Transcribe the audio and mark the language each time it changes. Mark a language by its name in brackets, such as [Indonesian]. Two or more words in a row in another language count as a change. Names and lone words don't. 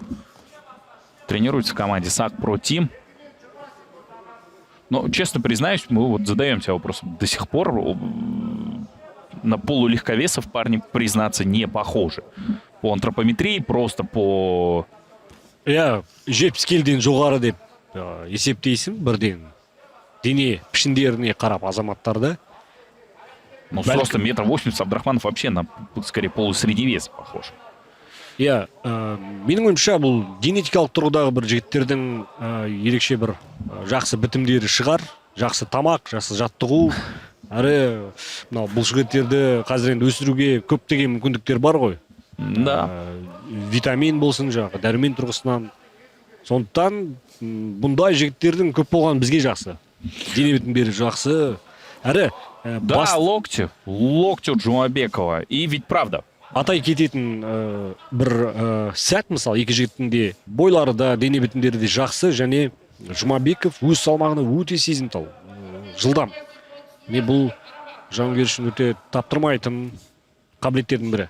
[Russian] Тренируется в команде Сақ Протим. Но, честно признаюсь, мы вот задаем себе вопрос. До сих пор на полулегковесов парни, признаться, не похожи. По антропометрии, просто по... [Kazakh] Я 70 келден жоғары деп есептейсің бірден. Дене пішіндеріне қарап азаматтарды. [Russian] Ну, с ростом 1,80 м Абдрахманов вообще на, скорее, полусредневес похож. [Kazakh] Менің ойымша бұл генетикалық тұрғыдағы бір жігіттердің ерекше бір жақсы бітімдері шығар. Жақсы тамақ, жақсы жаттығу. Әрі бұл жігіттерді қазір енді өсіруге көптеген мүмкіндіктер бар ғой. Да. Витамин болсын жағы, дәрумен тұрғысынан. Сондықтан бұндай жігіттердің көп болған бізге жақсы. Дене бітімдері жақсы. Әрі да, [Russian] локти от Жұмабекова. И ведь правда. [Kazakh] Атай кететін бір сәт, мысалы, екі жігіттің де бойлары да, дене бітімдері де жақсы, және Жұмабеков өз салмағына өте сезімтал, жылдам. Не бұл жауынгер үшін өте таптырмайтын қабілеттердің бірі.